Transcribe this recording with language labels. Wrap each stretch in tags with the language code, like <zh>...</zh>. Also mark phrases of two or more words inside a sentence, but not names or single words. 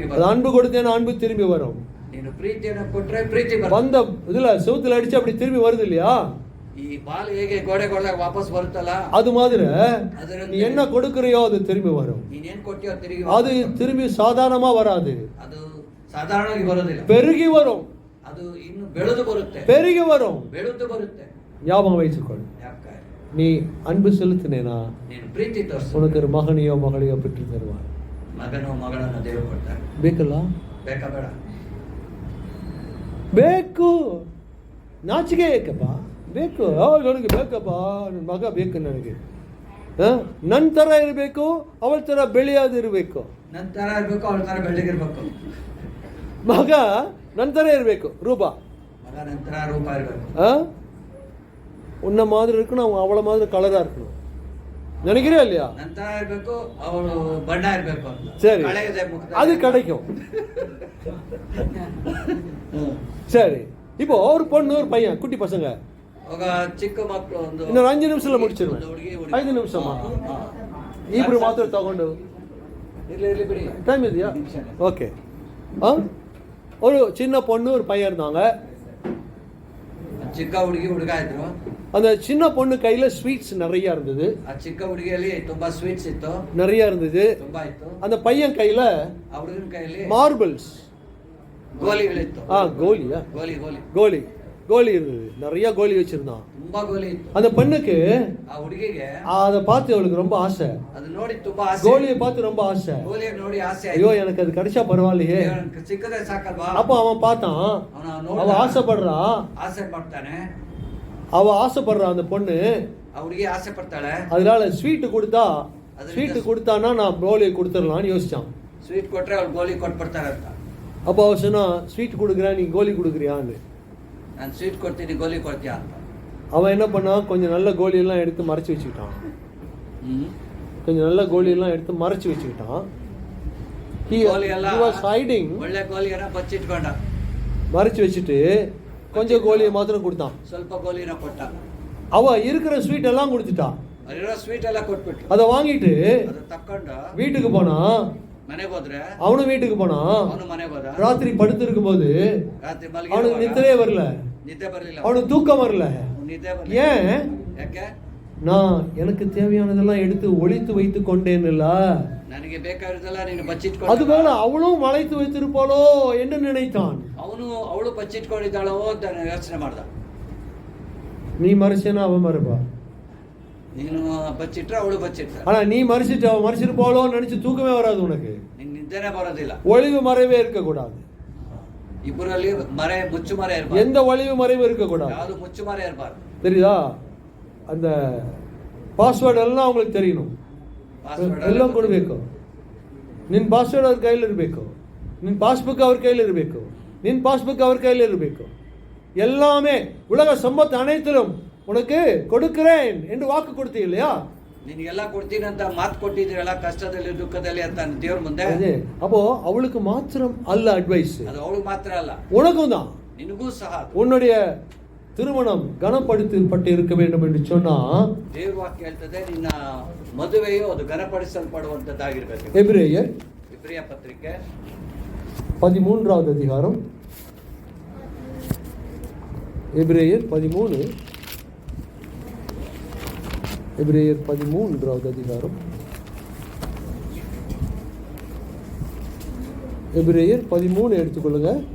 <ta>அது</ta> <kn>ಬರುತ್ತೆ.</kn> <ta>அன்பு கொடுத்தேனா அன்பு திரும்பி வரும்.</ta> <kn>ನೀನು ಪ್ರೀತಿಯನ್ನು ಕೊಟ್ರೆ ಪ್ರೀತಿ ಬರುತ್ತೆ.</kn> <ta>வந்த இதுல செவுத்துல அடிச்சு அப்படி திரும்பி வருது இல்லையா?</ta> <kn>ಈ ಬಾಲ್ ಹೇಗೆ ಗೋಡೆ ಕೊಡದಾಗ ವಾಪಸ್ ಬರುತ್ತಲ್ಲ,</kn> <ta>அது மாதிரி</ta> <kn>ಅದರಂತೆ</kn> <ta>நீ என்ன கொடுக்கறியோ அது திரும்பி வரும்.</ta> <kn>ನೀನೇನ್ ಕೊಟ್ಟಿಯೋ ತಿರುಗಿ</kn> <ta>அது திரும்பಿ சாதாரணமா வராது,</ta> <kn>ಅದು ಸಾಧಾರಣವಾಗಿ ಬರೋದಿಲ್ಲ,</kn> <ta>பெருகி வரும்.</ta> <kn>ಅದು ಇನ್ನು ಬೆಳೆದು ಬರುತ್ತೆ,</kn> <ta>பெருகி வரும்.</ta> <kn>ಬೆಳೆದು ಬರುತ್ತೆ.</kn> <ta>ஞாபகம் வைத்துக்கொள்.</ta> <kn>ಯಾಕೆ?</kn> <ta>நீ அன்பு செலுத்தினேனா</ta> <kn>ನೀನು ಪ್ರೀತಿ ತೋರಿಸು,</kn> <ta>உனக்கு ஒரு மகனையோ மகளையோ பெற்று தருவார்.</ta> <kn>ಮಗನೋ ಮಗಳನ್ನು ದೇವರು ಕೊಡ್ತಾರೆ. ಬೇಕಲ್ಲ? ಬೇಕಾ ಬೇಡ? ಬೇಕು. ನಾಚಿಕೆ ಏಕಪ್ಪ? ಬೇಕು. ನನಗೆ ಬೇಕಪ್ಪ, ನನ್ನ ಮಗ ಬೇಕು ನನಗೆ. ನನ್ನ ಥರ ಇರಬೇಕು, ಅವಳ ಥರ ಬೆಳೆಯೋದಿರಬೇಕು. ನನ್ನ ಥರ ಇರಬೇಕು, ಅವಳ ಥರ ಬೆಳ್ಳಗಿರ್ಬೇಕು. ಮಗ ನನ್ನ ಥರ ಇರಬೇಕು, ರೂಪ. ಮಗ ನನ್ನ ಥರ ರೂಪ ಇರಬೇಕು.</kn> <ta>உன்ன மாதிரி இருக்கணும், அவன் அவளை மாதிரி கலரா இருக்கணும். நினைக்கிறே இல்லையா?</ta> <kn>ನನ್ನ ಥರ ಇರಬೇಕು, ಅವಳು ಬಣ್ಣ ಇರಬೇಕು ಅಂತ.</kn> <ta>சரி,</ta> <kn>ಕಳೆಯದೆ ಮುಖದಲ್ಲಿ</kn> <ta>அது கிடைக்கும். சரி, இப்போ ஒரு பொண்ணு ஒரு பையன், குட்டி பசங்க,</ta> <kn>ಆಗ ಚಿಕ್ಕ ಮಕ್ಕಳು ಒಂದು</kn> <ta>இன்னொரு 5 நிமிஷத்துல முடிச்சிருவேன்.</ta> <kn>ಹುಡುಗಿ 5 ನಿಮಿಷமா ಇಬ್ರು ಮಾತ್ರ ತಗೊಂಡು ಇರ್ಲಿ ಬಿಡಿ,</kn> <ta>டைம் ಇದೆಯಾ? ஓகே. ஒரு சின்ன பொண்ணு ஒரு பையன் இருந்தாங்க.</ta> <kn>ಚಿಕ್ಕ ಹುಡುಗಿ ಹುಡುಗ ಇದ್ರು.</kn> <ta>அந்த சின்ன பொண்ணு கையில ஸ்வீட்ஸ் நிறைய இருந்தது.</ta> <kn>ಆ ಚಿಕ್ಕ ಹುಡುಗಿಯಲ್ಲಿ ತುಂಬಾ ಸ್ವೀಟ್ಸ್ ಇತ್ತು,</kn> <ta>நிறைய இருந்தது.</ta> <kn>ತುಂಬಾ ಇತ್ತು.</kn> <ta>அந்த பையன் கையில</ta> <kn>ಆ ಹುಡುಗನ ಕೈಯಲ್ಲಿ</kn> <ta>மார்பிள்ஸ்,</ta> <kn>ಗೋಲಿಗಳಿತ್ತು.</kn> <ta>கோலியா,</ta> <kn>ಗೋಲಿ ಗೋಲಿ</kn> <ta>கோலி கோலி இருந்தது. நிறைய கோலி வச்சிருந்தான்.</ta> <kn>ತುಂಬಾ ಗೋಲಿ ಇತ್ತು.</kn> <ta>அந்த பெண்ணுக்கு</ta> <kn>ಆ ಹುಡುಗಿಗೆ</kn> <ta>அதை பார்த்து அவளுக்கு ரொம்ப ஆசை.</ta> <kn>ಅದು ನೋಡಿ ತುಂಬಾ ಆಸೆ.</kn> <ta>கோலியை பார்த்து ரொம்ப ஆசை.</ta> <kn>ಗೋಲಿಯ ನೋಡಿ ಆಸೆ</kn> <ta>ஐயோ</ta> <kn>ಆಯ್ತು.</kn> <ta>எனக்கு அது கிடைச்சா பரவாயில்லையே.</ta> <kn>ಚಿಕ್ಕದೇ ಸಾಕಲ್ವಾ?</kn> <ta>அப்போ அவன் பார்த்தான், அவ ஆசைப்படுறா,</ta> <kn>ಆಸೆ ಪಡ್ತಾನೆ.</kn> <ta>அவ ஆசைப்படுறா அந்த பொண்ணு.</ta> <kn>ಆ ಹುಡುಗಿ ಆಸೆ ಪಡ್ತಾಳೆ.</kn> <ta>அதனால ஸ்வீட் கொடுத்தானா நான் கோலியை கொடுத்துடலாம்னு யோசிச்சான்.</ta> <kn>ಸ್ವೀಟ್ ಕೊಟ್ರೆ ಅವ್ಳು ಗೋಲಿ ಕೊಟ್ಬಿಡ್ತಾರೆ ಅಂತ.</kn> <ta>அப்போ அவ சொன்னா, ஸ்வீட் கொடுக்குறா, நீ கோலி கொடுக்குறியான்னு.</ta> <kn>ನಾನು ಸ್ವೀಟ್ ಕೊಡ್ತೀನಿ, ಗೋಲಿ ಕೊಡ್ತೀಯಾ ಅಂತ.</kn> <ta>அவன் என்ன பண்ணான், கொஞ்சம் நல்ல கோலியெல்லாம் எடுத்து மறைச்சு வச்சுக்கிட்டான். கொஞ்சம் நல்ல கோலியெல்லாம் எடுத்து மறைச்சு வச்சுக்கிட்டான்.</ta> <kn>ಒಳ್ಳೆ ಗೋಲಿಯನ್ನ ಬಚ್ಚಿಟ್ಕೊಂಡ,</kn> <ta>மறைச்சு வச்சுட்டு கொஞ்சம் கோலியை மாத்திரம் கொடுத்தான்.</ta> <kn>ಸ್ವಲ್ಪ ಗೋಲಿನ ಕೊಟ್ಟ.</kn> <ta>அவ இருக்கிற ஸ்வீட் எல்லாம் கொடுத்துட்டான்.</ta> <kn>ಅಲ್ಲಿರೋ ಸ್ವೀಟ್ ಎಲ್ಲ ಕೊಟ್ಬಿಟ್ಟು</kn> <ta>அதை வாங்கிட்டு</ta> <kn>ಅದು ತಕ್ಕೊಂಡು</kn> <ta>வீட்டுக்கு போனா.</ta> <kn>ಮನೆಗೆ ಹೋದ್ರೆ</kn> <ta>அவனும் வீட்டுக்கு போனா.</ta> <kn>ಅವನು ಮನೆಗೆ ಹೋದ.</kn> <ta>ராத்திரி படுத்து இருக்கும் போது</ta> <kn>ರಾತ್ರಿ</kn> <ta>அவனுக்கு நித்திரையே வரல,</ta> <kn>ನಿದ್ದೆ ಬರಲಿಲ್ಲ,</kn> <ta>அவனுக்கு தூக்கம் வரல.</ta> <kn>ನಿದ್ದೆ ಬರಲಿಲ್ಲ.</kn> <ta>ஏன்?</ta> <kn>ಯಾಕೆ?</kn> <ta>நான் எனக்கு தேவையானதெல்லாம் எடுத்து ஒளித்து வைத்து கொண்டேன்ல.</ta> <kn>ನನಗೆ ಬೇಕಾಗಿರೋದೆಲ್ಲ ನೀನು ಬಚ್ಚಿಟ್ಕೊಂಡು.</kn> <ta>அதுபோல அவளும் மறைத்து வைத்திருப்பாளோ என்று நினைத்தான்.</ta> <kn>ಅವಳು ಬಚ್ಚಿಟ್ಕೊಂಡಿದ್ದಾಳೋ ಅಂತ ಯೋಚನೆ ಮಾಡ್ದ.</kn> <ta>நீ மறைச்சேனா அவன் மறைப்பா?</ta> <kn>ನೀನು ಬಚ್ಚಿಟ್ರೆ ಅವಳು ಬಚ್ಚಿಟ್ರೆ</kn> <ta>ஆனா நீ மறிச்சிட்டு போலோன்னு நினைச்சு தூக்கமே வராது உனக்கு.</ta> <kn>ನಿಂಗೆ ನಿದ್ದೆನೇ ಬರೋದಿಲ್ಲ.</kn> <ta>ஒளிவு மறைவே இருக்கக்கூடாது.</ta> <kn>ಇಬ್ಬರಲ್ಲಿ ಮುಚ್ಚು ಮರೆ ಇರಬಾರ್ದು.</kn> <ta>எந்த ஒளிவு மறைவு இருக்கக்கூடாது.</ta> <kn>ಯಾವುದು ಮುಚ್ಚು ಮರೆ ಇರಬಾರ್ದು.</kn> <ta>தெரியுதா? அந்த</ta> <kn>ಪಾಸ್ವರ್ಡ್ ಎಲ್ಲ</kn> <ta>ಅವங்களுக்கு தெரியணும்.</ta> <kn>ಎಲ್ಲ ಕೊಡಬೇಕು. ನಿನ್ನ ಪಾಸ್ವರ್ಡ್ ಅವ್ರ ಕೈಯಲ್ಲಿ ಇರಬೇಕು. ನಿನ್ನ ಪಾಸ್ಬುಕ್ ಅವ್ರ ಕೈಯಲ್ಲಿ ಇರಬೇಕು. ನಿನ್ನ ಪಾಸ್ಬುಕ್ ಅವ್ರ ಕೈಯಲ್ಲಿ ಇರಬೇಕು.</kn> <ta>எல்லாமே உலக சம்பத்து அனைத்திலும் உனக்கு கொடுக்கிறேன் என்று வாக்கு கொடுத்தீங்க இல்லையா?</ta> <kn>ನಿನಗೆಲ್ಲ ಕೊಡ್ತೀನಿ ಅಂತ ಮಾತು ಕೊಟ್ಟಿದ್ದೀರಲ್ಲ, ಕಷ್ಟದಲ್ಲಿ ದುಃಖದಲ್ಲಿ ಅಂತ ದೇವ್ರ ಮುಂದೆ.</kn> <ta>அப்போ அவளுக்கு மாத்திரம் அல்ல அட்வைஸ்,</ta> <kn>ಅದು ಅವಳು ಮಾತ್ರ ಅಲ್ಲ,</kn> <ta>உனக்கும் தான்.</ta> <kn>ನಿನಗೂ ಸಹ</kn> <ta>உன்னுடைய திருமணம் கனப்படுத்தப்பட்டு இருக்க வேண்டும் என்று சொன்னா</ta> <kn>ದೇವ್ರ ವಾಕ್ಯ ಹೇಳ್ತದೆ ನಿನ್ನ ಮದುವೆಯು ಅದು ಘನಪಡಿಸಲ್ಪಡುವಂತದ್ದಾಗಿರ್ಬೇಕು.</kn> <ta>எபிரேயர்</ta> <kn>ಇಬ್ರಿಯ ಪತ್ರಿಕೆ</kn> <ta>13வது அதிகாரம். எபிரேயர் 13 எபிரேயர் 13வது அதிகாரம். எபிரேயர் 13 எடுத்துக்கொள்ளுங்க.</ta>